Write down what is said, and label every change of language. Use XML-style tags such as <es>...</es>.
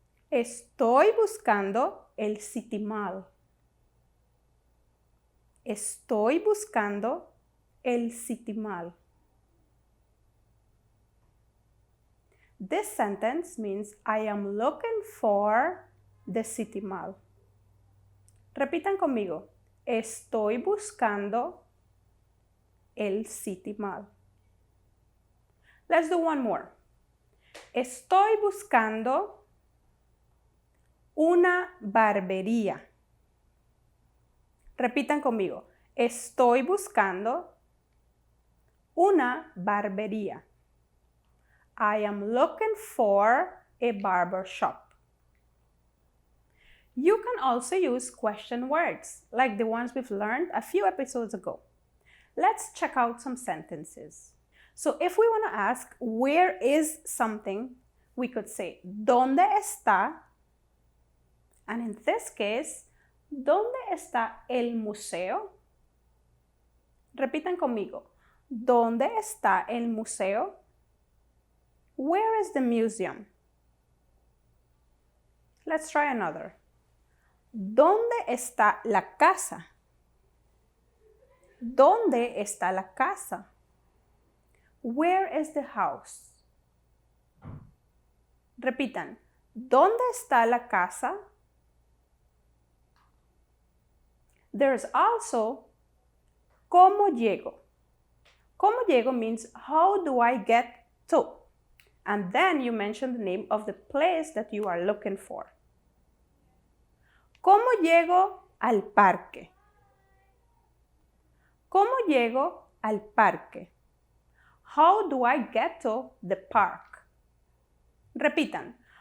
<es>Estoy buscando el Citimal. Estoy buscando el Citimal.</es> <en>This sentence means I am looking for the Citimal.</en> <es>Repitan conmigo. Estoy buscando el Citimal.</es> <en>Let's do one more.</en> <es>Estoy buscando una barbería. Repitan conmigo. Estoy buscando una barbería.</es> <en>I am looking for a barber shop. You can also use question words, like the ones we've learned a few episodes ago. Let's check out some sentences. So if we want to ask, where is something, we could say,</en> <es>¿Dónde está?</es> <en>And in this case,</en> <es>¿dónde está el museo? Repitan conmigo. ¿Dónde está el museo?</es> <en>Where is the museum? Let's try another.</en> <es>¿Dónde está la casa? ¿Dónde está la casa?</es> <en>Where is the house?</en> <es>Repitan. ¿Dónde está la casa?</es> <en>There's also</en> <es>¿cómo llego? ¿Cómo llego</es> <en>means how do I get to? And then you mention the name of the place that you are looking for.</en> <es>¿Cómo llego al parque? ¿Cómo llego al parque?</es> <en>How do I get to the park?</en> <es>Repitan.</es>